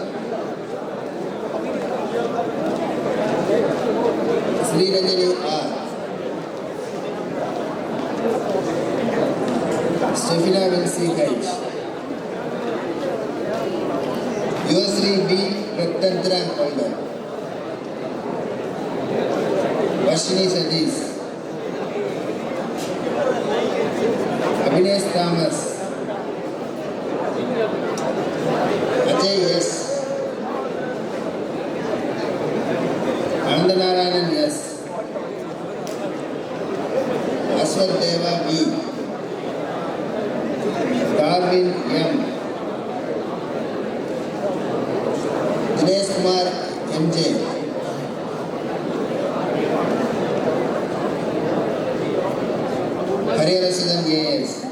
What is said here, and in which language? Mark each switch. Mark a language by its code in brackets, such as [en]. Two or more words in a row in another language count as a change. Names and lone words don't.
[en] Sriranjani R. Stefina Vinci H. Yusri B. 10th rank holder. Vashini Sadish. Abhinesh Thomas. Ajay S. Anandanarayanan S. Aswat Deva B. Darwin M. Dinesh Kumar MJ. Hariyarasidan AS.